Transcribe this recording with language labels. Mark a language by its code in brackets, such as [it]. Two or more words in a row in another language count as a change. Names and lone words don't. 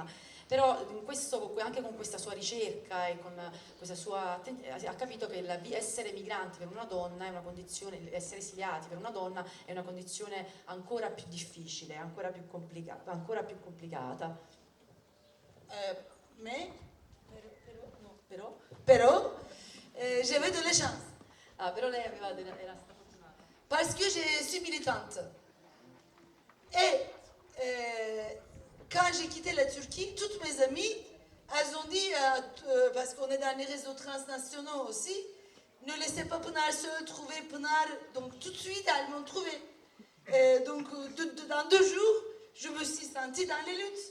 [it] Però anche con questa sua ricerca e con questa sua ha capito che essere migranti per una donna è una condizione, essere esiliati per una donna è una condizione ancora più difficile, ancora più complicata. Però, [fr] j'avais de la chance. [it] Però lei era stata fortunata. [fr] Parce que je suis militante. Et quand j'ai quitté la Turquie, toutes mes amies, elles ont dit, parce qu'on est dans les réseaux transnationaux aussi, ne laissez pas Pınar seul, trouvez Pınar. Donc tout de suite, elles m'ont trouvé. Donc dans 2 jours, je me suis sentie dans les luttes.